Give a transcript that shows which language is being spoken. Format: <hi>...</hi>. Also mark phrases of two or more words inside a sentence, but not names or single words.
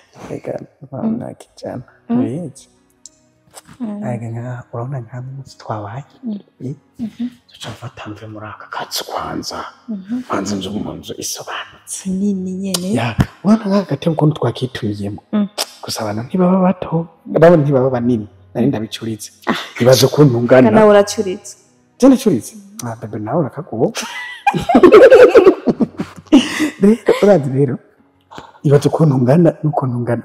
<rn>Reka, mama, kijana. Mm. Ubizi? Mm. Arega nka, urabona nka munsi twabaye? Mm. Eh? Mhm. Tuca mfata mve muri aka kazi kwanza. Mhm. Kwanza nje mu nzu isobanutse. Nini nyene. Ya, urabona nka gatebe ukuntu twakitumiyemo. Mm. Gusa abantu ntibaba bato, babo ntibaba banini. Nari ndabicuritse. Ah. Ibaze ukuntu ungana. Kana uracuritse. Je ndacuritse? Ah, bebe, nawe urakagoba. Rero, urazi rero, ibaze ukuntu ungana n'ukuntu ungana.</rn>